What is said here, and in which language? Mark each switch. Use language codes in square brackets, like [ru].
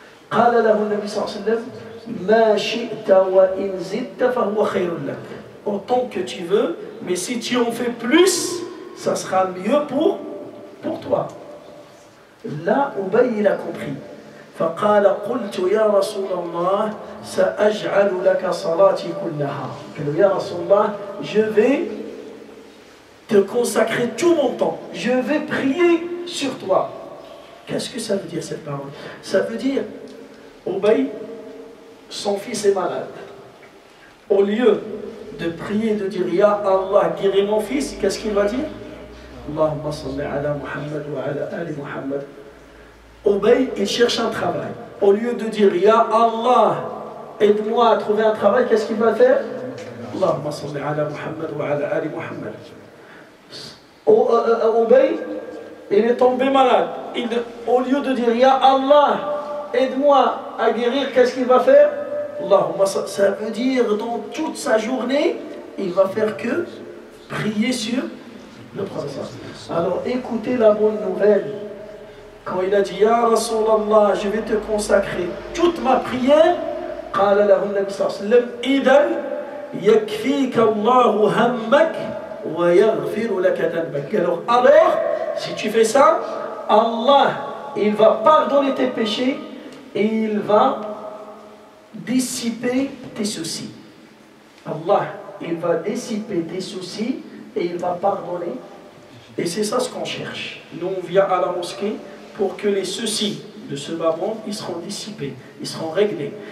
[ar] قال له النبي صلى الله عليه وسلم ما شئت وإن زدت فهو خير لك. [fr] Autant que tu veux, mais si tu en fais plus, ça sera mieux pour toi. Là, Ubay il a compris. [ar] فقال قلت يا رسول الله سأجعل لك صلاتي كلها. يا رسول الله, [fr] je vais te consacrer tout mon temps. Je vais prier sur toi. Qu'est-ce que ça veut dire cette parole? Ça veut dire, Ubay, son fils est malade. Au lieu de prier, de dire Ya Allah, guéris mon fils, qu'est-ce qu'il va dire? [ar] Allahumma salli ala Muhammad wa ala ali Muhammad. [fr] Ubay, il cherche un travail. Au lieu de dire Ya Allah, aide-moi à trouver un travail, qu'est-ce qu'il va faire? [ar] Allahumma salli ala Muhammad wa ala ali Muhammad. [fr] Ubay, il est tombé malade. Au lieu de dire Ya Allah, aide-moi à guérir, qu'est-ce qu'il va faire? Allahumma, ça veut dire dans toute sa journée, il va faire que prier sur le prophète. Alors écoutez la bonne nouvelle. Quand il a dit Ya Rasulallah, je vais te consacrer toute ma prière, [ar] قال له النبي صلى الله عليه وسلم إذن يكفيك الله همك ويغفر لك ذنبك. [fr] Alors, si tu fais ça, Allah, il va pardonner tes péchés et il va dissiper tes soucis. Allah, il va dissiper tes soucis et il va pardonner. Et c'est ça ce qu'on cherche. Nous, on vient à la mosquée pour que les soucis de ce bas monde, ils seront dissipés, ils seront réglés.